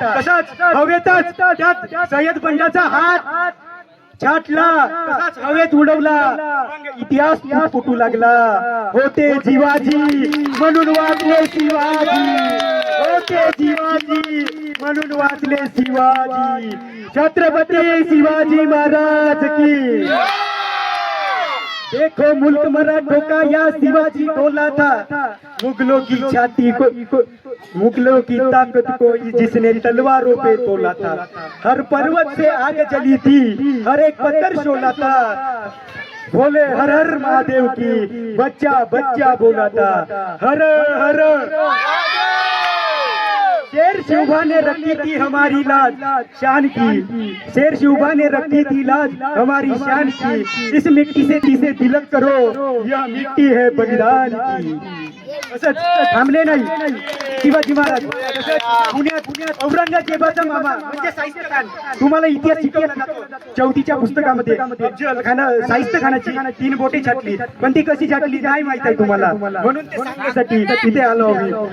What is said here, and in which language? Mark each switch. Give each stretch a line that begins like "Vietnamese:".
Marathi: तसाच हवेतच त्यात सय्यद बंडाचा हात छाटला, तसाच हवेत उडवला. इतिहास फुटू लागला. होते जीवाजी म्हणून वाचले शिवाजी, होते जीवाजी म्हणून वाचले शिवाजी.
Hindi: छत्रपती शिवाजी महाराज की. देखो मुल्क मराठों का या शिवाजी बोला था, मुगलों की छाती को, मुगलों की ताकत को जिसने तलवारों पे तोला था. हर पर्वत से आग जली थी, हर एक पत्थर शोला था. बोले हर हर महादेव की, बच्चा बच्चा बोला था. हर हर शेर शिवभा ने रखी थी हमारी लाज शान की. शेर शिवभा ने रखी थी लाज हमारी शान की. इस मिट्टी से तिलक करो, यह मिट्टी है बलिदान की.
Marathi: असंच थांबले नाही शिवाजी महाराज. पुण्यात औरंगजेबाचा मामा म्हणजे शाहिस्ते खान. तुम्हाला इतिहास शिकवला जातो चौथीच्या पुस्तकामध्ये. अफजल खान शाहिस्ते खानाची 3 बोटे छाटली, पण ती कशी छाटली नाही माहित आहे तुम्हाला, म्हणून ते सांगण्यासाठी इथे आलो आम्ही.